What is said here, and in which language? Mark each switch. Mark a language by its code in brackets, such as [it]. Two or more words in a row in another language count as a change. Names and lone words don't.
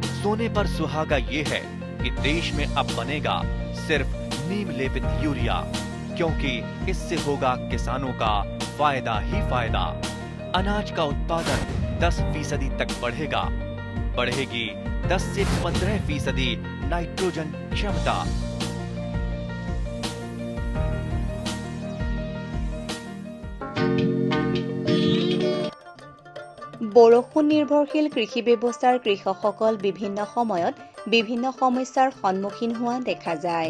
[hi] सोने पर सुहागा ये है कि देश में अब बनेगा सिर्फ नीम लेपित यूरिया, क्योंकि इससे होगा किसानों का फायदा ही फायदा। अनाज का उत्पादन 10% तक बढ़ेगा। बढ़ेगी 10 से 15% नाइट्रोजन क्षमता। [as] বৰষুণ নিৰ্ভৰশীল কৃষি ব্যৱস্থাৰ কৃষকসকল বিভিন্ন সময়ত বিভিন্ন সমস্যাৰ সন্মুখীন হোৱা দেখা যায়।